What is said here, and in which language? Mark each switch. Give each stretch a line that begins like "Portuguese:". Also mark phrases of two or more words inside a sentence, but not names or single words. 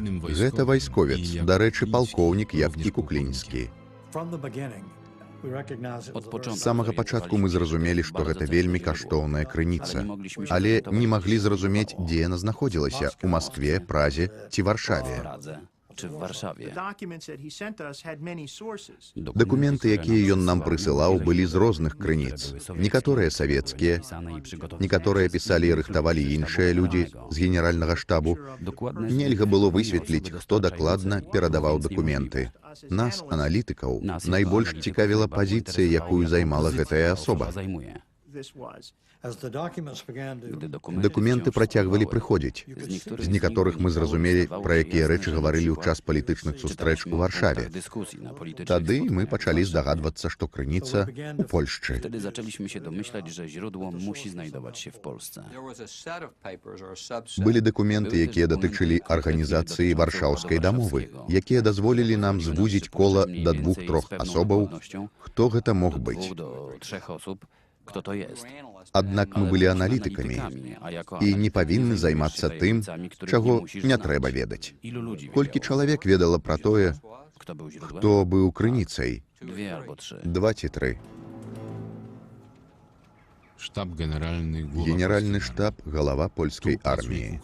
Belarusian: Гэта вайсковец, дарэчы, палкоўнік, як і Куклінскі. З самага пачатку мы зразумелі, што гэта вельмі каштоўная крыніца, але не маглі зразумець, дзе яна знаходзілася — у Маскве, Празе ці Варшаве.
Polish: czy w Warszawie.
Belarusian: Дакументы, якія ён нам прысылаў, былі з розных крыніц. Некаторыя савецкія, некаторыя пісалі і рыхтавалі іншыя людзі з генеральнага штабу. Нельга было высветліць, хто дакладна перадаваў дакументы. Нас, аналітыкаў, найбольш цікавіла пазіцыя, якую займала гэтая асоба. Дакументы працягвалі прыходзіць. З некаторых мы зразумелі, пра якія рэчы гаварылі ў час палітычных сустрэч у Варшаве. Тады мы пачалі здагадвацца, што крыніца у Польшчы.
Polish: Wtedy zaczęliśmy się domyślać, że źródło musi znajdować się w Polsce.
Belarusian: Былі дакументы, якія датычылі арганізацыі варшаўскай дамовы, якія дазволілі нам звузіць кола да 2-3 асобаў, хто гэта мог быць.
Polish: Do 3 osób, kto to jest.
Belarusian: Аднак мы былі аналітыкамі і не павінны займацца тым, чаго не трэба ведаць. Колькі чалавек ведала пра тое, хто быў крыніцай?
Polish: 2 albo 3.
Belarusian: 2 ці 3. Генеральны штаб — галава польскай арміі.